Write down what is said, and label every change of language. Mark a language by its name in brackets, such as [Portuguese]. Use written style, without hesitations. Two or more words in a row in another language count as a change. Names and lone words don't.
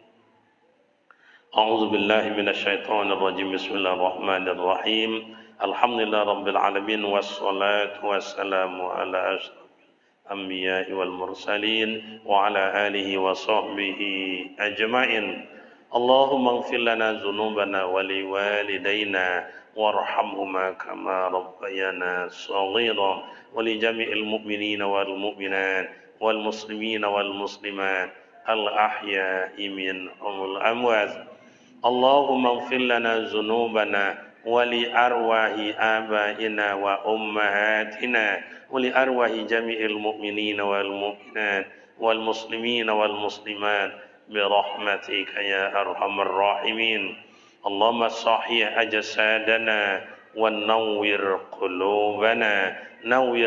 [Arabic] أعوذ بالله من الشيطان الرجيم. بسم الله الرحمن الرحيم. الحمد لله رب العالمين والصلاة والسلام على أشرف الأنبياء والمرسلين وعلى آله وصحبه أجمعين. اللهم اغفر لنا ذنوبنا ولوالدينا وارحمهما كما ربيانا صغيرا ولجميع المؤمنين والمؤمنات والمسلمين والمسلمات الأحياء منهم الأموات اللهم اغفر لنا ذنوبنا ولأرواح آبائنا وأمهاتنا ولأرواح جميع المؤمنين والمؤمنات والمسلمين والمسلمات برحمتك يا أرحم الراحمين اللهم صحح أجسادنا ونور قلوبنا نور